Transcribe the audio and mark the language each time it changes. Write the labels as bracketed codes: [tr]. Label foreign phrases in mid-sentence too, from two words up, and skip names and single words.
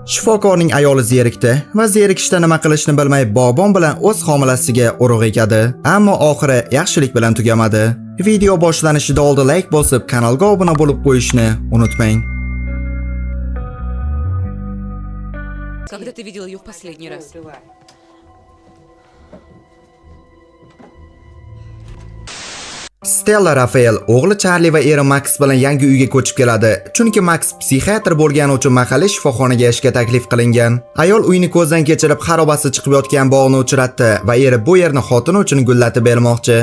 [uz] Shifokorning ayoli zerikdi va zerikishda nima qilishni bilmay bog'bon bilan o'z homilasiga urug' ekadi. Ammo oxiri yaxshilik bilan tugamadi. Video boshlanishida oldin like bosib, kanalga obuna bo'lib qo'yishni unutmang. [ru] Когда ты видел ее в последний раз? [uz] Stella Rafael o'g'li Charlie va eri Max bilan yangi uyga ko'chib keladi. Chunki Max psixiatr bo'lgani uchun mahalliy shifoxonaga ishga taklif qilingan. Ayol uyni ko'zdan kechirib xarobasi chiqib yotgan bog'ni o'chiratdi va eri bu yerni xotini uchun gullatib bermoqchi.